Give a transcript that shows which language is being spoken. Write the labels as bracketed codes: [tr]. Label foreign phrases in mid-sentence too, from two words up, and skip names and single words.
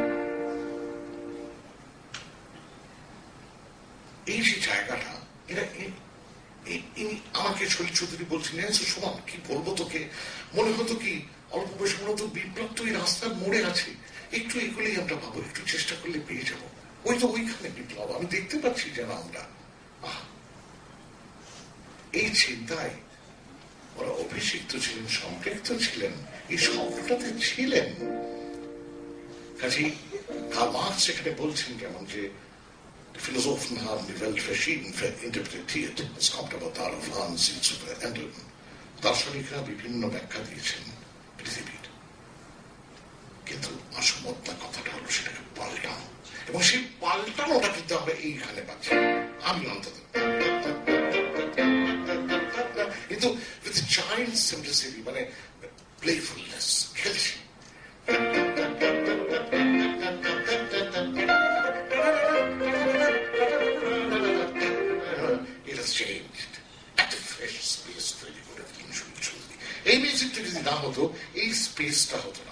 [bn] এই যে জায়গাটা, এটা আমাকে শরীর চৌধুরী বলছিলেন, সমান কি বলবো তোকে, মনে হতো কি অল্প বয়সে মনে হতো বিপ্লব তো এই রাস্তার মোড়ে আছে, একটু এগুলোই আমরা ভাবো, একটু চেষ্টা করলে পেয়ে যাবো, ওই তো ওইখানে বিপ্লব, আমি দেখতে পাচ্ছি যেন আমরা। এই চিন্তায় ওরা অভিষিক্ত ছিলেন, সম্পৃক্ত ছিলেন, এই স্বপ্নটাতে ছিলেন। কাজেই কার্ল মার্কস এখানে বলছেন কেমন যে [de] Philosophen haben die Welt verschieden interpretiert. Es kommt aber darauf an, sie zu verändern. [bn] দার্শনিকরা বিভিন্ন ব্যাখ্যা দিয়েছেন পৃথিবীর, কিন্তু আসল কথাটা হলো সেটাকে পাল্টানো, এবং সেই পাল্টানোটা কিন্তু আমরা এইখানে পাচ্ছি, আমি অন্তত। কিন্তু [en] with giant simplicity, [bn] মানে playfulness, খেলছি। এই মিউজিকটা যদি না হতো, এই স্পেসটা হতো না।